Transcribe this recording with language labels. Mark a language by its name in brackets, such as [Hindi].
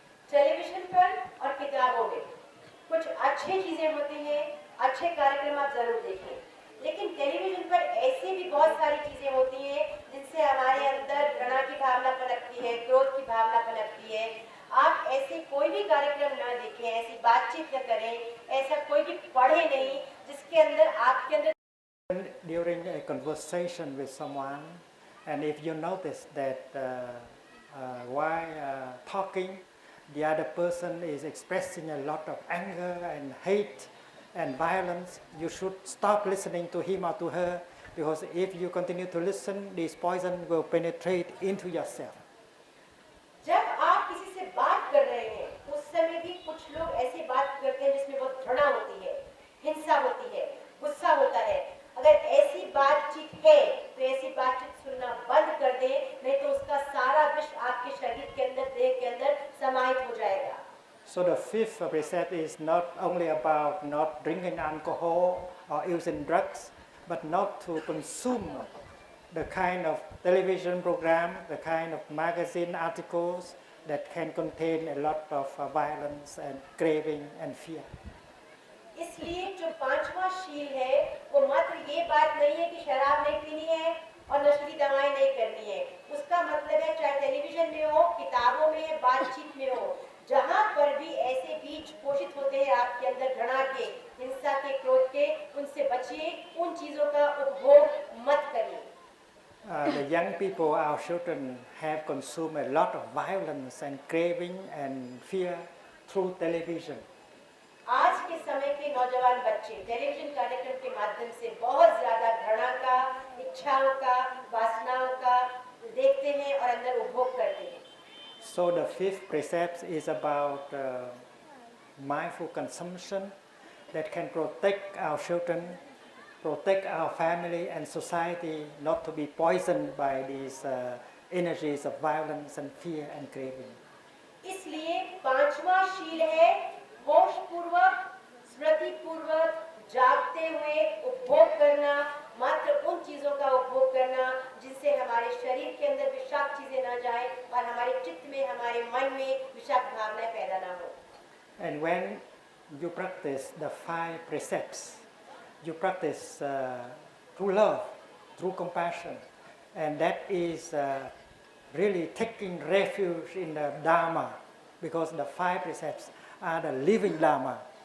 [Hindi] Television पर और किताबों में कुछ अच्छी चीजें होती हैं, अच्छे कार्यक्रम आप जरूर देखें, लेकिन टेलीविजन पर ऐसी भी बहुत सारी चीजें होती हैं जिनसे हमारे अंदर घृणा की भावना पनपती है, क्रोध की भावना पनपती है. आप ऐसे कोई भी कार्यक्रम न देखें, ऐसी बातचीत न करें, ऐसा कोई भी पढ़े नहीं जिसके अंदर आपके अंदर. [English] During a conversation with someone, and if you notice that while talking, the other person is expressing a lot of anger and hate and violence, you should stop listening to him or to her, because if you continue to listen, this poison will penetrate into yourself. [Hindi] जब आप किसी से बात कर रहे हैं, उस समय भी कुछ लोग ऐसी बात करते हैं जिसमें बहुत घृणा होती है, हिंसा होती है, गुस्सा होता है. अगर ऐसी बातचीत है तो ऐसी बातचीत सुनना बंद कर दें, नहीं तो उसका सारा विष आपके शरीर के अंदर, देह के अंदर समाहित हो जाएगा. [English] So the fifth precept is not only about not drinking alcohol or using drugs, but not to consume the kind of television program, the kind of magazine articles that can contain a lot of violence and craving and fear. [Hindi] इसलिए जो पांचवा शील है वो मात्र ये बात नहीं है कि शराब नहीं पीनी है और नशीली दवाएं नहीं करनी है. उसका मतलब है चाहे टेलीविजन में हो, किताबों में, बातचीत में हो, जहाँ पर भी ऐसे बीज पोषित होते हैं आपके अंदर घृणा के, हिंसा के, क्रोध के, उनसे बचिए, उन चीजों का उपभोग मत करिए. [English] The young people, our children, have consumed a lot of violence and craving and fear through television. [Hindi] आज के समय के नौजवान बच्चे टेलीविजन कार्यक्रम के माध्यम से बहुत ज्यादा घृणा का, इच्छाओं का, वासनाओं का देखते हैं और अंदर उपभोग करते हैं. [English] So the fifth precept is about mindful consumption that can protect our children, protect our family and society not to be poisoned by these energies of violence and fear and craving. [Hindi] इसलिए पांचवा शील है होश पूर्वक, स्मृति पूर्वक, जागते हुए उपभोग करना, मात्र उन चीजों का उपभोग करना जिससे हमारे शरीर के अंदर विषाक्त चीजें न जाए और हमारे चित्त में, हमारे मन में विषाक्त भावनाएं पैदा ना हो. [English] And when you practice the five precepts, you practice through love, through compassion, and that is really taking refuge in the Dharma, because the five precepts are the living Dharma.